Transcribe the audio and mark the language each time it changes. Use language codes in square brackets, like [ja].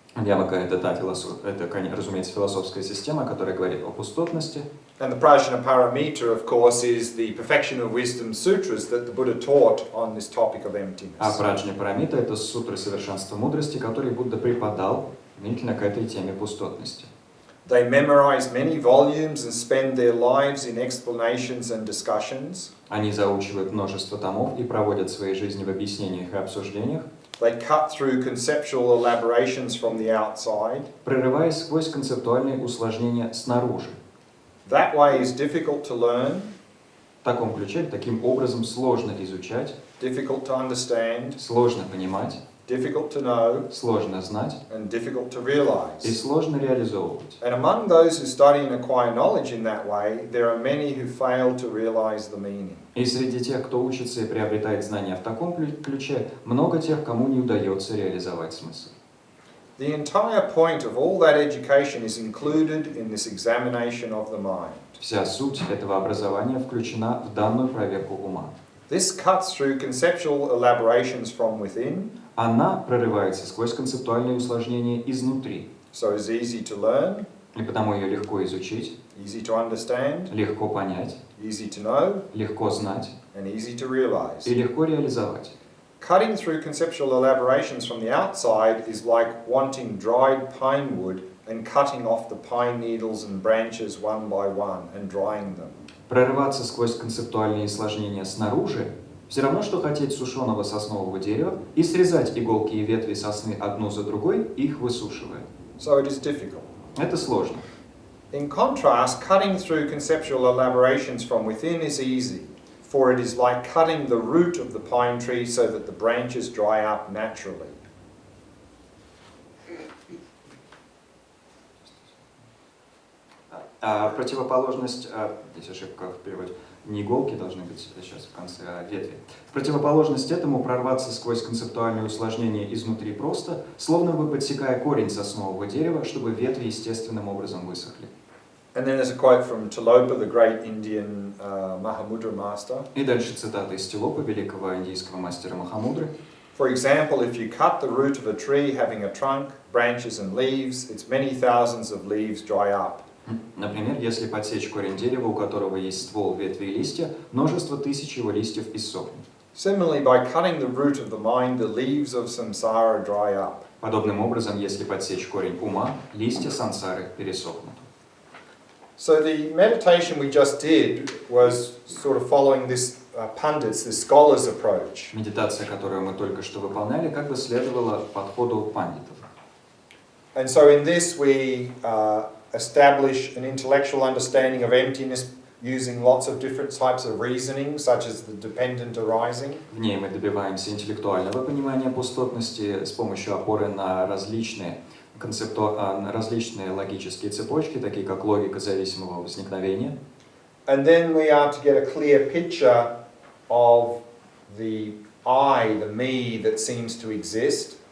[ru] Мадхьямака — это разумеется, философская система, которая говорит о пустотности. [en] And the Prajnaparamita, of course, is the perfection of wisdom sutras that the Buddha taught on this topic of emptiness. [ru] А Праджнапарамита — это сутры совершенства мудрости, которые Будда преподал именно к этой теме пустотности. [en] They memorize many volumes and spend their lives in explanations and discussions. [ru] Они заучивают множество томов и проводят свои жизни в объяснениях и обсуждениях, [en] They cut through conceptual elaborations from the outside. [ru] прорываясь сквозь концептуальные усложнения снаружи. [en] That way is difficult to learn, [ru] В таком ключе, таким образом сложно изучать, [en] difficult to understand, [ru] сложно понимать, [en] difficult to know, [ru] сложно знать [en] and difficult to [ru] и [en] realize. [ru] сложно реализовывать. [en] And among those who study and acquire knowledge in that way, there are many who fail to realize the meaning. [ru] И среди тех, кто учится и приобретает знания в таком ключе, много тех, кому не удается реализовать смысл. [en] The entire point of all that education is included in this examination of the mind. [ru] Вся суть этого образования включена в данную проверку ума. [en] This cuts through conceptual elaborations from within, [ru] Она прорывается сквозь концептуальные усложнения изнутри, [en] so it's easy to learn, [ru] и потому ее легко изучить, [en] easy to understand, [ru] легко понять, [en] easy to know, [ru] легко знать [en] and easy to realize. [ru] и легко реализовать. [en] Cutting through conceptual elaborations from the outside is like wanting dried pine wood and cutting off the pine needles and branches one by one and drying them. [ru] Прорываться сквозь концептуальные усложнения снаружи все равно, что хотеть сушеного соснового дерева и срезать иголки и ветви сосны одну за другой, их высушивая. [en] So it is difficult. [ru] Это сложно. [en] In contrast, cutting through conceptual elaborations from within is easy, for it is like cutting the root of the pine tree so that the branches dry up naturally. [ru] Противоположность, здесь ошибка в переводе, не иголки должны быть сейчас в конце, а ветви. В противоположность этому прорваться сквозь концептуальные усложнения изнутри просто, словно бы подсекая корень соснового дерева, чтобы ветви естественным образом высохли. [en] And then there's a quote from Tilopa, the great Indian Mahamudra master. [ru] И дальше цитата из Тилопа, великого индийского мастера Махамудры. [en] For example, if you cut the root of a tree having a trunk, branches and leaves, its many thousands of leaves dry up. [ru] Например, если подсечь корень дерева, у которого есть ствол, ветви и листья, множество тысяч его листьев иссохнут. [en] Similarly, by cutting the root of the mind, the leaves of samsara dry up. [ru] Подобным образом, если подсечь корень ума, листья сансары пересохнут. [en] So the meditation we just did was sort of following this pundits, this scholars approach. [ru] Медитация, которую мы только что выполняли, как бы следовала подходу пандитов. [en] And so in this we establish an intellectual understanding of emptiness using lots of different types of reasoning, such as the dependent arising. [ru] В ней мы добиваемся интеллектуального понимания пустотности с помощью опоры на различные различные логические цепочки, такие как логика зависимого возникновения. [en] And then we are to get a clear picture of the I, the me that seems to exist.